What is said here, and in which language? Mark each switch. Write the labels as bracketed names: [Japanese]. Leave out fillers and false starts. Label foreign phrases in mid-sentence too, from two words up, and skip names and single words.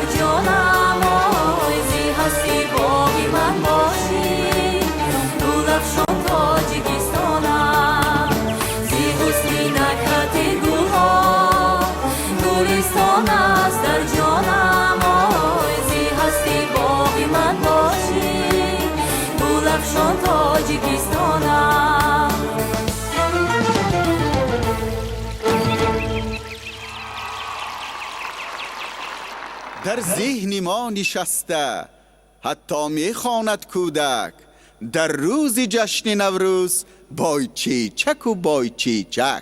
[Tajik] ҷонам ой зи ҳасти боғи ман бошӣ гулафшон тоҷикистонам зи ҳусни накҳати гулҳо гулистон аст дар ҷонам ой зи ҳасти боғи ман бошӣ гулафшон тоҷикистонам در ذهن ما نشسته حتی میخواند کودک در روز جشن نوروز بای چیچک و بای چیچک